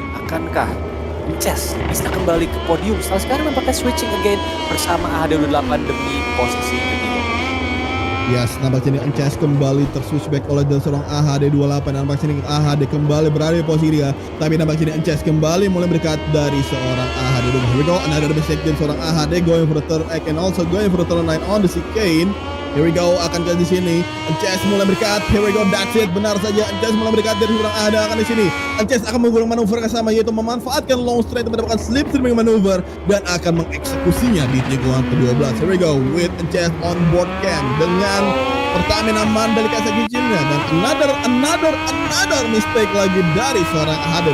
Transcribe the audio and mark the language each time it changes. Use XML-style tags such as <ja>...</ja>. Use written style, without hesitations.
<id>Akankah Chess bisa kembali ke podium setelah sekarang nampaknya</id> <en>switching again</en> <id>bersama AHD 28 demi posisi ketiga? Yes, nampaknya ini Ances kembali terswitchback oleh seorang AHD 28. Nampaknya ini AHD kembali berada di posisi 3, tapi nampaknya ini Ances kembali mulai mendekat dari seorang AHD 28.</id> <en>Here we go, another mistake</en> <id>dari seorang AHD</id> <en>going for the turn 8 and also going for the turn 9 on the chicane.</en> <id>Here we go, akan ke di sini. Ances mulai berdekat.</id> <en>Here we go, that's it.</en> <id>Benar saja, Ances mulai berdekat dari seorang AHD akan di sini. Ances akan menggunakan manuver yang sama, yaitu memanfaatkan long straight mendapatkan slipstreaming manuver dan akan mengeksekusinya di tikungan ke-12.</id> <en>Here we go with Ances on board cam</en> <id>dengan Pertamina Mandalika Sakicimnya, dan another mistake lagi dari seorang AHD.</id>